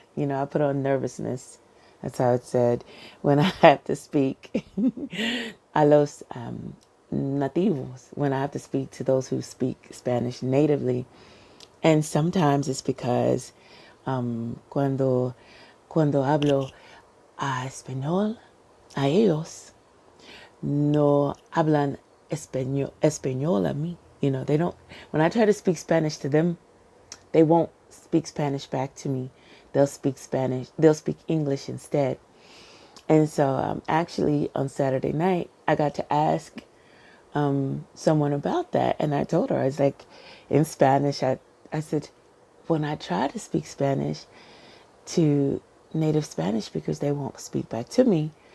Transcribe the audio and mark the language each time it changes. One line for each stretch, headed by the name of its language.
English: You know, I put on nervousness. That's how it said when I have to speak
Spanish: a los nativos,
English: when I have to speak to those who speak Spanish natively. And sometimes it's because
Spanish: cuando hablo español, a ellos no hablan español a mí.
English: You know, they don't, when I try to speak Spanish to them, they won't speak Spanish back to me. They'll speak English instead. And so actually on Saturday night, I got to ask someone about that. And I told her, I was like, in Spanish, I said, when I try to speak Spanish to native Spanish speakers, they won't speak back to me.